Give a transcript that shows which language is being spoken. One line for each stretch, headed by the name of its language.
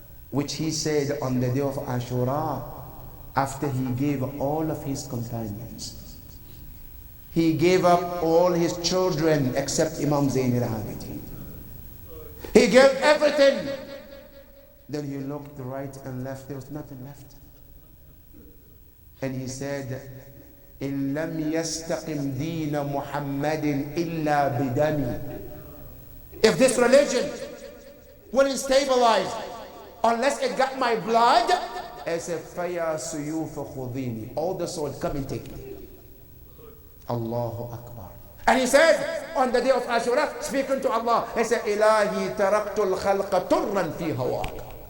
English: Which he said on the day of Ashura, after he gave all of his companions. He gave up all his children except Imam Zayn al-Abidin. He gave everything. Then he looked right and left. There was nothing left. And he said,
Arabic: إِن لَمْ يَسْتَقِمْ دِينَ مُحَمَّدٍ إِلَّا بِدَمِي.
English: If this religion wouldn't stabilize unless it got my blood, I said,
Arabic: فَيَا سُيُوفَ خُذِينِ.
English: All the sword, come and take me. Allahu Akbar. And he said on the day of Ashura, speaking to Allah, he said,
Arabic: Ilahi taraktul khalqa turran fi hawak.